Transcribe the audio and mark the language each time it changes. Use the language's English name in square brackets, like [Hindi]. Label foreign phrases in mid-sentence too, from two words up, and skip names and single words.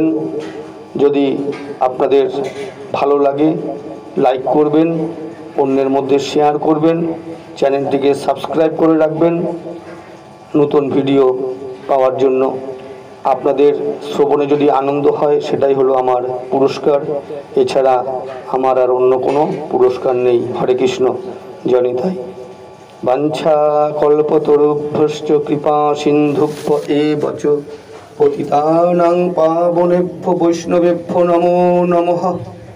[Bangla] যদি আপনাদের ভালো লাগে লাইক করবেন, অন্যের মধ্যে শেয়ার করবেন, চ্যানেলটিকে সাবস্ক্রাইব করে রাখবেন নতুন ভিডিও পাওয়ার জন্য। আপনাদের শ্রবণে যদি আনন্দ হয় সেটাই হলো আমার পুরস্কার, এছাড়া আমার আর অন্য কোনো পুরস্কার নেই। হরে কৃষ্ণ, জনিতাই। [Sanskrit] বাঞ্ছা কল্পতরুভ্যশ্চ কৃপা সিন্ধুভ্য এব চ পতিতানাং পাবনেভ্যো বৈষ্ণবেভ্যো নমো নমঃ।